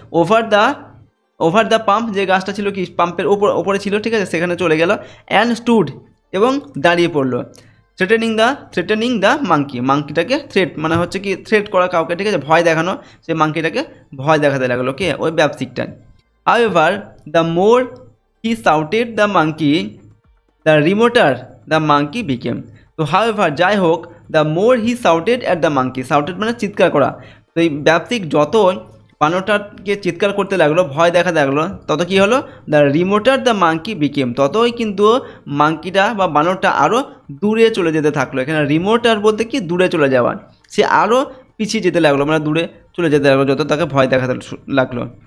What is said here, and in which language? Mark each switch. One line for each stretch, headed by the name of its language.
English: over the pump,
Bangla: যে গাছটা ছিল কি পাম্পের ওপরে ছিল, ঠিক আছে, সেখানে চলে গেল।
English: and stood,
Bangla: এবং দাঁড়িয়ে পড়লো।
English: threatening the monkey,
Bangla: মাঙ্কিটাকে থ্রেট মানে হচ্ছে কি থ্রেট করা কাউকে, ঠিক আছে, ভয় দেখানো, সেই মাঙ্কিটাকে ভয় দেখাতে লাগলো কে, ওই ব্যবসায়িকটা।
English: However, the more he shouted the monkey, the remoter the monkey became. তো however,
Bangla: যাই হোক,
English: the more he shouted at the monkey, shouted
Bangla: মানে চিৎকার করা। তো এই ব্যবসায়িক যত বানরটাকে চিৎকার করতে লাগলো, ভয় দেখাতে লাগলো, তত কি হলো,
English: the remoter the monkey became,
Bangla: ততই কিন্তু মাঙ্কিটা বা বানরটা আরও দূরে চলে যেতে থাকলো। এখানে রিমোটার বলতে কি দূরে চলে যাওয়া, সে আরও পিছিয়ে যেতে লাগলো, মানে দূরে চলে যেতে লাগলো যত তাকে ভয় দেখাতে লাগলো।